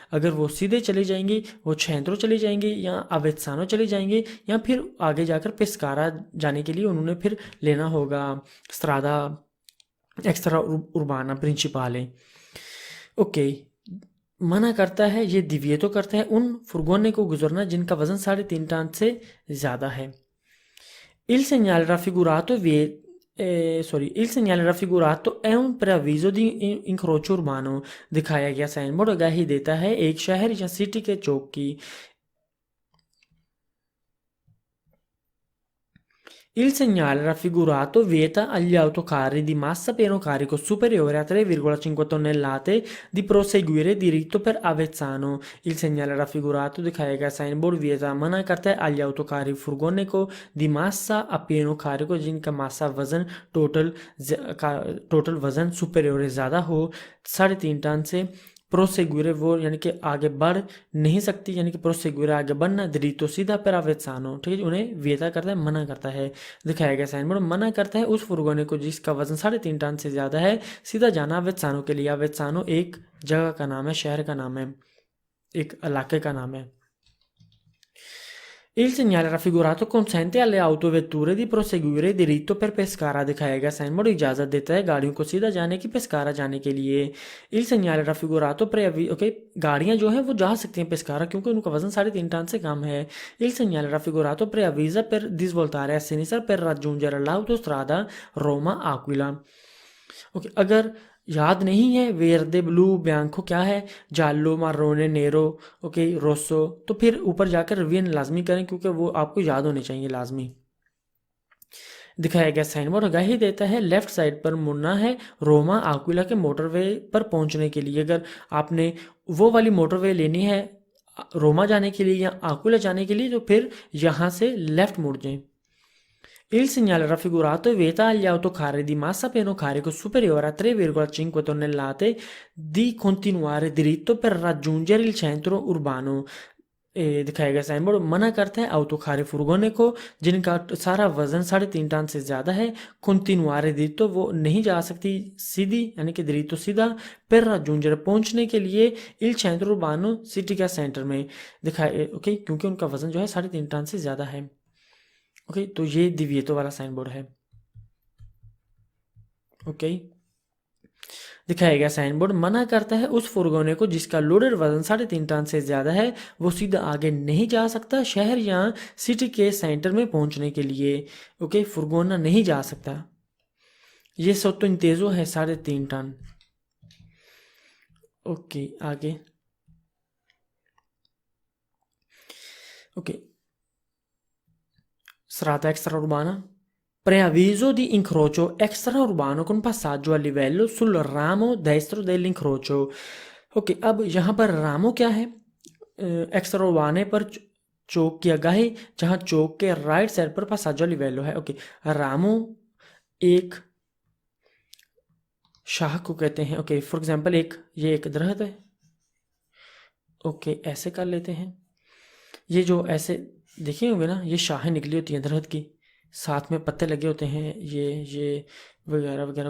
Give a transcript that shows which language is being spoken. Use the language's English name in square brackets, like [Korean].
[Hindi] अगर वो सीधे चले जाएंगे, वो छेंद्रो चले जाएंगे या अवेत्सानो चले जाएंगे, या फिर आगे जाकर पेस्कारा जाने के लिए उन्होंने फिर लेना होगा स्ट्रादा एक्स्ट्रा उर्बाना प्रिंसिपाले। ओके, मना करता है, ये दिविएतो करता है उन फुरगोने को गुजरना जिनका वजन 3.5 टन से ज़्यादा है। [Italian] Il segnale raffigurato il segnale raffigurato è un preavviso di incrocio urbano। [Hindi] दिखाया गया साइन बोर्ड आगाही देता है एक शहर या सिटी के चौक की। [Italian] Il segnale raffigurato vieta agli autocarri di massa pieno carico superiore a 3,5 tonnellate di proseguire diritto per Avezzano। Il segnale raffigurato [Hindi] दिखाया गया साइन बोर्ड वियता मना करता है [Italian] agli autocarri [Hindi] फुरगोने को [Italian] di massa a pieno carico [Hindi] जिनका मासा वजन टोटल वजन सुपेरियोर ज़्यादा हो 3.5 टन से। प्रोसेगुरे वो यानी कि आगे बढ़ नहीं सकती, यानी कि प्रोसेगुरे आगे बढ़ना, दरीतो सीधा पर अवेत्सानो, ठीक है, उन्हें वियता करता है, मना करता है। दिखाया गया साइन बोर्ड मना करता है उस फुरगोने को जिसका वजन 3.5 टन से ज़्यादा है सीधा जाना अवेत्सानो के लिए। अवेत्सानो एक जगह का नाम है, शहर का नाम है, एक इलाके का नाम है। [Italian] Il segnale raffigurato consente alle autovetture di proseguire diritto per Pescara। [Hindi] दिखाया गया साइन बोर्ड इजाज़त देता है गाड़ियों को सीधा जाने की पेस्कारा जाने के लिए। [Italian] Il segnale raffigurato [Hindi] ओके, गाड़ियाँ जो हैं वो जा सकती हैं पेस्कारा क्योंकि उनका वजन 3.5 टन से कम है। [Italian] Il segnale raffigurato preavvisa per di svoltare a sinistra per raggiungere l'autostrada Roma Aquila। [Hindi] Okay, अगर याद नहीं है वेरदे ब्लू बियांको क्या है, जालो मारोने नेरो, ओके रोसो, तो फिर ऊपर जाकर रिवीजन लाजमी करें क्योंकि वो आपको याद होने चाहिए लाजमी। दिखाया गया साइन बोर्ड आगाही देता है लेफ्ट साइड पर मुड़ना है रोमा आक्विला के मोटरवे पर पहुंचने के लिए। अगर आपने वो वाली मोटरवे लेनी है रोमा जाने के लिए या आक्विला जाने के लिए तो फिर यहाँ से लेफ्ट मुड़ जाएं। [Italian] Il segnale raffigurato vieta agli autocarri di massa pieno carico superiore a 3,5 tonnellate di continuare diritto per raggiungere il centro urbano। [Hindi] दिखाया गया साइन बोर्ड मना करता है autocarri फुरगोने को जिनका सारा वजन 3.5 टन से ज़्यादा है [Italian] continuare diritto [Hindi] वो नहीं जा सकती सीधी, यानी कि diritto सीधा, [Italian] per raggiungere [Hindi] पहुंचने के लिए [Italian] il centro urbano [Hindi] सिटी का सेंटर में। दिखाया ओके, क्योंकि उनका वजन जो है 3.5 टन से ज़्यादा है। ओके, तो ये दिविएतो वाला साइन बोर्ड है। ओके, दिखाया गया साइन बोर्ड मना करता है उस फुरगोने को जिसका लोडेड वजन 3.5 टन से ज़्यादा है वो सीधा आगे नहीं जा सकता शहर या सिटी के सेंटर में पहुंचने के लिए। ओके, फुरगोना नहीं जा सकता। ये सोतो इंतेजो है 3.5 टन। ओके, आगे okay, [Italian] strada extraurbana, preavviso di incrocio extraurbano con passaggio a livello sul ramo destro dell'incrocio। [Hindi] Okay, अब यहाँ पर रामो क्या है, एक्स्ट्रा पर चौक की आगाही जहाँ चौक के राइट साइड पर पासाजो लिवेलो है। ओके, रामो एक शाह को कहते हैं। ओके, फॉर एग्जांपल ये एक दरख्त है। ओके, ऐसे कर लेते हैं, ये जो ऐसे देखे होंगे ना, ये शाखें निकली होती हैं दरख्त की, साथ में पत्ते लगे होते हैं, ये वगैरह वगैरह।